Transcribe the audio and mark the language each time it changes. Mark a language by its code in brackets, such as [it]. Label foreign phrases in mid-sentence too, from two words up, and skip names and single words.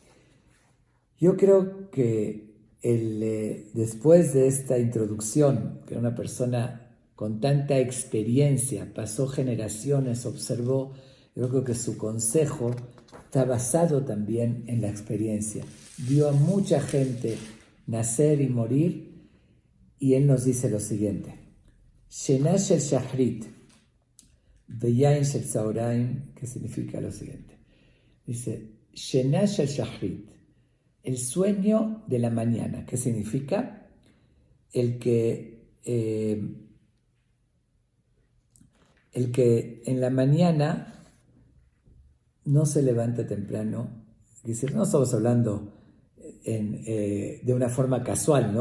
[es] Yo creo que después de esta introducción, que era una persona con tanta experiencia, pasó generaciones, observó, yo creo que su consejo está basado también en la experiencia. Vio a mucha gente nacer y morir, y él nos dice lo siguiente: [he] Shena shel shahrit, veyain shel tzaoraim, [es] que significa lo siguiente. Dice, [he] Shena shel shahrit, [es] el sueño de la mañana, que significa el que en la mañana no se levanta temprano, es decir, no estamos hablando de una forma casual, ¿no?